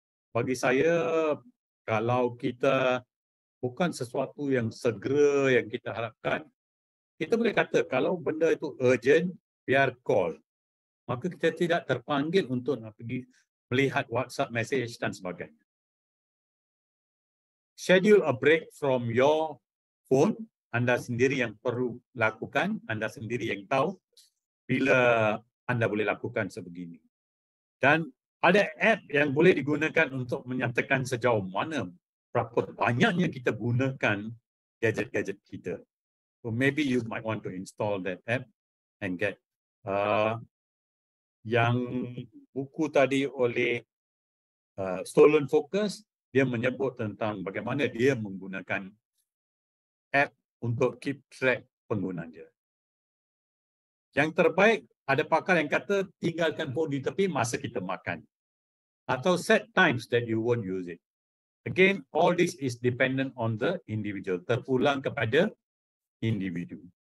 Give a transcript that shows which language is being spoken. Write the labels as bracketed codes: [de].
[ms] Bagi saya, kalau kita bukan sesuatu yang segera yang kita harapkan, kita boleh kata kalau benda itu urgent, biar call. Maka kita tidak terpanggil untuk nak pergi melihat WhatsApp message dan sebagainya. [en] Schedule a break from your phone. [ms] Anda sendiri yang perlu lakukan, anda sendiri yang tahu bila anda boleh lakukan sebegini. Dan ada app yang boleh digunakan untuk menyatakan sejauh mana, berapa banyaknya kita gunakan gadget-gadget kita. [en] So maybe you might want to install that app and get [ms] yang buku tadi oleh Stolen Focus, dia menyebut tentang bagaimana dia menggunakan app untuk [en] keep track [ms] pengguna dia. Yang terbaik, ada pakar yang kata tinggalkan phone di tepi masa kita makan. [en] Atau set times that you won't use it. Again, all this is dependent on the individual. [ms] Terpulang kepada individu.